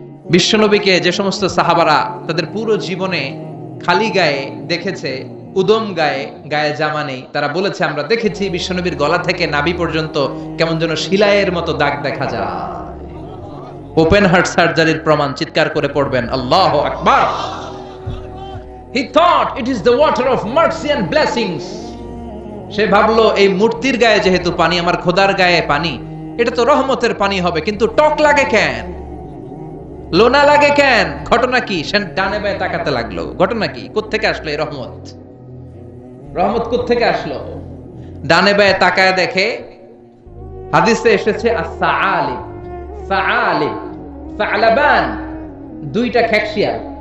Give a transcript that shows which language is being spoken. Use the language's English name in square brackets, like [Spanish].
[Bangla] বিশ্বনবীকে যে সমস্ত সাহাবারা তাদের পুরো জীবনে খালি গায়ে দেখেছে, উদম গায়ে, গায়ে জামা নেই, তারা বলেছে আমরা দেখেছি বিশ্বনবীর গলা থেকে নাভি পর্যন্ত কেমন যেন শিলায়ের মতো দাগ দেখা যায়। ওপেন হার্ট সার্জারির প্রমাণ চিৎকার করে পড়বেন আল্লাহু আকবার। [English] He thought it is the water of mercy and blessings. [Bangla] সে ভাবলো এই মূর্তির গায়ে যেহেতু পানি, আমার খোদার গায়ে পানি, এটা তো রহমতের পানি হবে, কিন্তু টক লাগে কেন, লোনা লাগে কেন? ঘটনা কি? সে ডানে বায়ে তাকাতে লাগলো, ঘটনা কি, কোত্থেকে আসলো এই রহমত? রহমত কোত্থেকে আসলো? ডানে বায়ে তাকায় দেখে হাদিসে এসেছে as-sa'alib, sa'alib, sa'laban, দুইটা খেকশিয়াল।